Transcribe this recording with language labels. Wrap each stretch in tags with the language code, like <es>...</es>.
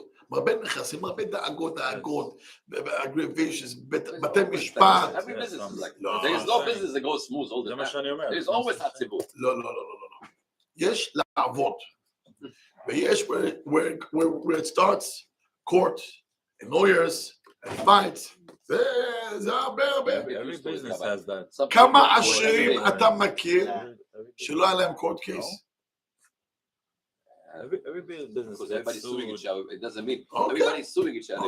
<he>מרבה נכסים, מרבה דאגות, aggravations, בתי משפט.</he> <en>Every business is like that. There is no business that goes smooth all the time. There is always עצבות.</en> <he>לא. יש לעבוד. ויש</he> <en>where it starts, court, and lawyers, and fights.</en> <he>זה הרבה.</he> <en>Every business has that.</en> <he>כמה עשירים אתה מכיר שלא היה להם court case?</he> <en>Every business Because everybody's suing each other. It doesn't mean Okay. everybody's suing each other.</en>